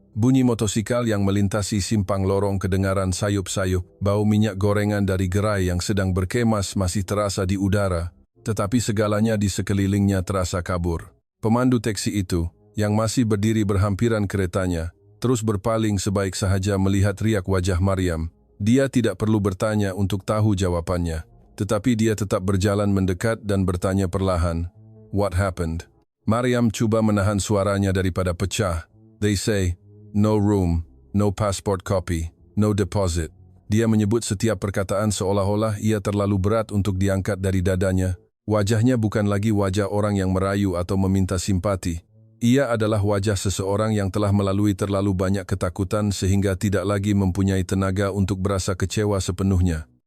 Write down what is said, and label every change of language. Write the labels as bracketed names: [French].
[Malay] Bunyi motosikal yang melintasi simpang lorong kedengaran sayup-sayup, bau minyak gorengan dari gerai yang sedang berkemas masih terasa di udara, tetapi segalanya di sekelilingnya terasa kabur. Pemandu teksi itu, yang masih berdiri berhampiran keretanya, terus berpaling sebaik sahaja melihat riak wajah Maryam. Dia tidak perlu bertanya untuk tahu jawabannya, tetapi dia tetap berjalan mendekat dan bertanya perlahan, [English] "What happened?" [Malay] Maryam cuba menahan suaranya daripada pecah. [English] "They say, no room, no passport copy, no deposit." [Malay] Dia menyebut setiap perkataan seolah-olah ia terlalu berat untuk diangkat dari dadanya. Wajahnya bukan lagi wajah orang yang merayu atau meminta simpati. Ia adalah wajah seseorang yang telah melalui terlalu banyak ketakutan sehingga tidak lagi mempunyai tenaga untuk berasa kecewa sepenuhnya.